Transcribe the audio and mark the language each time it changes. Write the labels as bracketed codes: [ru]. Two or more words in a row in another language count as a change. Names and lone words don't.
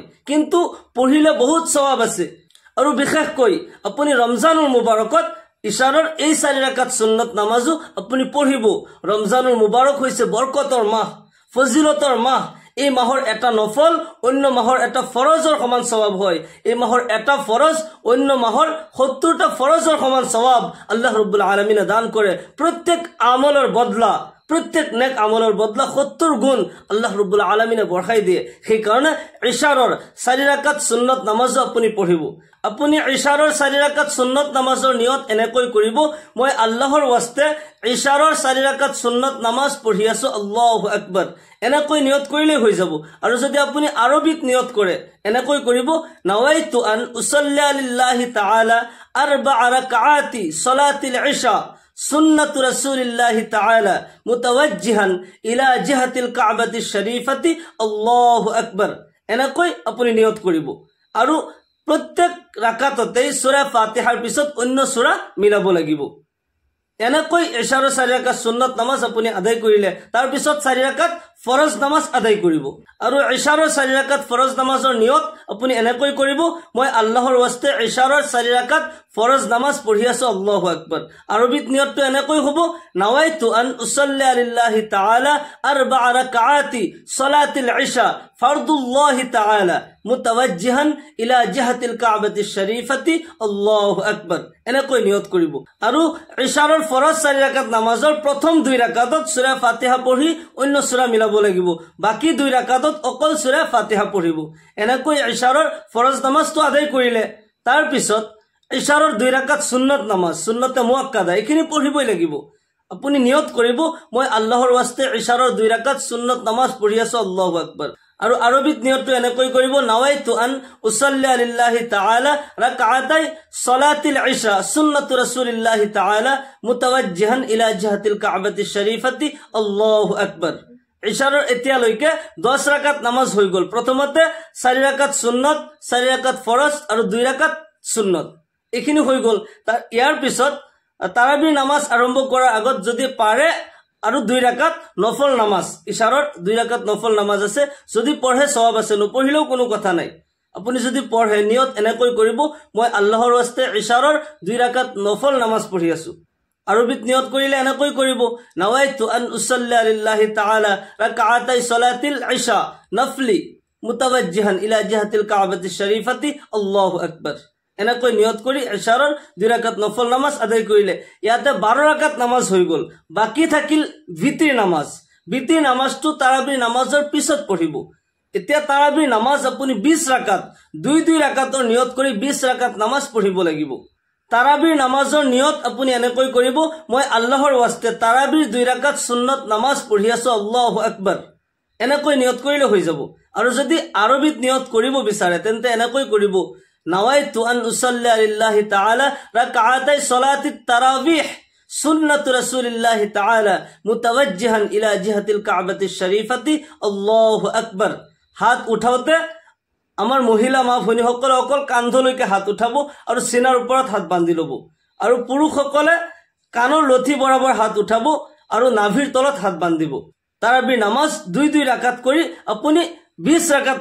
[as] কিন্তু পঢ়িলে বহুত সওয়াব আছে আৰু বিশেষকৈ আপুনি ৰমজানুল মুবাৰকত ইশাৰৰ এই 4 ৰাকাত সুন্নত নামাজো আপুনি পঢ়িব ৰমজানুল মুবাৰক হৈছে বৰকতৰ মাহ ফজিলতৰ মাহ এই মাহৰ এটা নফল অন্য মাহৰ এটা ফৰজৰ সমান সওয়াব হয় এই মাহৰ এটা ফৰজ অন্য মাহৰ 70টা ফৰজৰ সমান সওয়াব আল্লাহ ৰাব্বুল আলামিনে দান কৰে প্ৰত্যেক আমলৰ বদলা প্রত্যেক নেক আমলের বদলা 70 গুণ আল্লাহ রাব্বুল আলামিনে বঢ়াই দিয়ে সেই কারণে ইশাৰৰ 4 রাকাত সুন্নত নামাজ আপুনি পঢ়িব আপুনি ইশাৰৰ 4 রাকাত সুন্নত নামাজৰ নিয়ত এনেকৈ কৰিব মই আল্লাহৰ ওয়াস্তে ইশাৰৰ 4 রাকাত সুন্নত নামাজ পঢ়ি আছো [ar] الله أكبر [as] এনেকৈ নিয়ত কৰিলে হৈ যাব আৰু যদি আপুনি আৰবিত নিয়ত কৰে এনেকৈ কৰিব [ar] نويت أن أصلي لله تعالى 4 ركعات صلاة العشاء سنة رسول الله تعالى متوجها إلى جهة الكعبة الشريفة الله أكبر [as] এনেকৈ আপুনি নিয়ত কৰিব আৰু প্ৰত্যেক রাকাততে সূরা ফাতিহাৰ পিছত অন্য সূরা মিলাব লাগিব এনেকৈ ইশাৰৰ 4 রাকাত সুন্নত নামাজ আপুনি আদায় কৰিলে তাৰ পিছত 4 রাকাত ফৰজ নামাজ আদায় কৰিব আৰু ইশাৰৰ 4 ৰাকাত ফৰজ নামাজৰ নিয়ত আপুনি এনেকৈ কৰিব মই আল্লাহৰ ওয়াস্তে ইশাৰৰ 4 ৰাকাত ফৰজ নামাজ পঢ়ি আছো [ar] الله أكبر [as] আৰবিত নিয়তটো এনেকৈ হ'ব [ar] نويت أن أصلي لله تعالى 4 ركعات صلاة العشاء فرض الله تعالى متوجها إلى جهة الكعبة الشريفة الله أكبر [as] এনেকৈ নিয়ত কৰিব আৰু ইশাৰৰ ফৰজ 4 ৰাকাত নামাজৰ প্ৰথম 2 ৰাকাতত সূৰা ফাতিহা পঢ়ি অন্য সূৰা মিলাব লাগিব বাকি 2 ৰাকাতত অকল সূৰা ফাতিহা পঢ়িব এনেকৈ ইশাৰৰ ফৰজ নামাজটো আদায় কৰিলে তাৰ পিছত ইশাৰৰ 2 ৰাকাত সুন্নত নামাজ সুন্নতে মুআক্কাদা এখিনি পঢ়িবই লাগিব আপুনি নিয়ত কৰিব মই আল্লাহৰ ওয়াস্তে ইশাৰৰ 2 ৰাকাত সুন্নত নামাজ পঢ়ি আছো [ar] الله أكبر [as] আৰু আৰবিত নিয়তটো এনেকৈ কৰিব [ar] نويت أن أصلي لله تعالى ركعتي صلاة العشاء سنة رسول الله تعالى متوجها إلى جهة الكعبة الشريفة الله أكبر [as] ইশাৰৰ এতিয়ালৈকে 10 ৰাকাত নামাজ হৈ গল প্ৰথমতে 4 ৰাকাত সুন্নত 4 ৰাকাত ফৰজ আৰু 2 ৰাকাত সুন্নত এখিনি হৈ গল ইয়াৰ পিছত তাৰাবিৰ নামাজ আৰম্ভ কৰাৰ আগত যদি পাৰে আৰু 2 ৰাকাত নফল নামাজ ইশাৰৰ 2 ৰাকাত নফল নামাজ আছে যদি পঢ়ে সওয়াব আছে নপঢ়িলেও কোনো কথা নাই আপুনি যদি পঢ়ে নিয়ত এনেকৈ কৰিব মই আল্লাহৰ ওয়াস্তে ইশাৰৰ 2 ৰাকাত নফল নামাজ পঢ়ি আছো আৰবিত নিয়ত কৰিলে এনেকৈ কৰিব [ar] نويت أن أصلي لله تعالى ركعتي صلاة العشاء نفل متوجها إلى جهة الكعبة الشريفة الله أكبر [as] এনেকৈ নিয়ত কৰি ইশাৰৰ 2 ৰাকাত নফল নামাজ আদায় কৰিলে ইয়াতে 12 ৰাকাত নামাজ হৈ গল বাকি থাকিল ভিতিৰ নামাজটো তাৰাবিৰ নামাজৰ পিছত পঢ়িব এতিয়া তাৰাবিৰ নামাজ আপুনি 20 ৰাকাত 2 ৰাকাতৰ নিয়ত কৰি 20 ৰাকাত নামাজ পঢ়িব লাগিব তাৰাবিৰ নামাজৰ নিয়ত আপুনি এনেকৈ কৰিব মই আল্লাহৰ ওয়াস্তে তাৰাবিৰ 2 ৰাকাত সুন্নত নামাজ পঢ়ি আছো [ar] الله أكبر [as] এনেকৈ নিয়ত কৰিলে হৈ যাব আৰু যদি আৰবিত নিয়ত কৰিব বিচাৰে তেন্তে এনেকৈ কৰিব [ar] نويت أن أصلي لله تعالى ركعتي صلاة التراويح سنة رسول الله تعالى متوجها إلى جهة الكعبة الشريفة الله أكبر [as] হাত উঠাওতে আমাৰ মহিলা মা ভনীসকলে অকল কান্ধলৈকে হাত উঠাব আৰু সিনাৰ ওপৰত হাত বান্ধি লব আৰু পুৰুষসকলে কাণৰ লথি বৰাবৰ হাত উঠাব আৰু নাভিৰ তলত হাত বান্ধিব তাৰাবিৰ নামাজ 2 ৰাকাত কৰি আপুনি 20 ৰাকাত